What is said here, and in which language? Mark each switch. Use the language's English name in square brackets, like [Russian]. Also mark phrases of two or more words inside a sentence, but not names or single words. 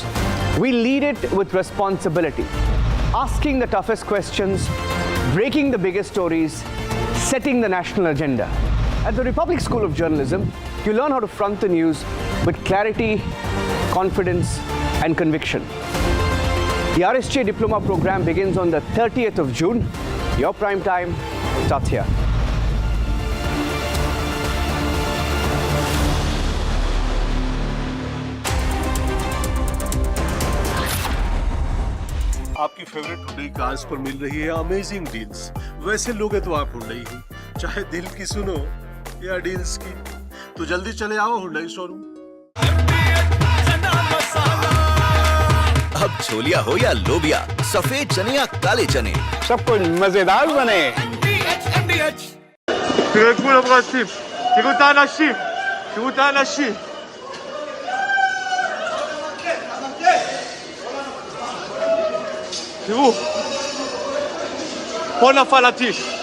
[English] We lead it with responsibility, asking the toughest questions, breaking the biggest stories, setting the national agenda. At the Republic School of Journalism, you learn how to front the news with clarity, confidence, and conviction. The RSJ Diploma program begins on the 30th of June. Your prime time starts here. [Hindi] आपकी [English] favorite Hyundai cars [Hindi] पर मिल रही है [English] amazing deals. [Hindi] वैसे लोगे तो आप हुंडई ही, चाहे दिल की सुनो या डील्स की, तो जल्दी चले आओ हुंडई शोरूम। अब छोलिया हो या लोबिया, सफेद चने या काले चने, सब कुछ मजेदार बने। [Hebrew] תראו את האנשים. תראו, פה נפל הטיל.